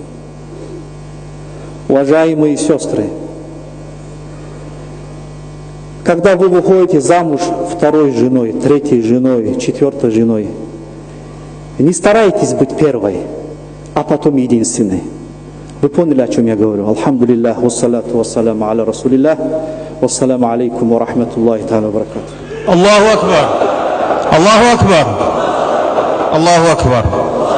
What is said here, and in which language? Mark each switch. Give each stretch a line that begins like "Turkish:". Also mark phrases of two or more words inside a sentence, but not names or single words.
Russian: Уважаемые сестры, когда вы выходите замуж второй женой, третьей женой, четвертой женой, не старайтесь быть первой, а потом единственной. Вы поняли, о чем я говорю?
Arabic: الحمد لله والصلاة والسلام على رسول الله والسلام عليكم ورحمة الله تعالى وبركاته. الله أكبر! الله أكبر! الله أكبر!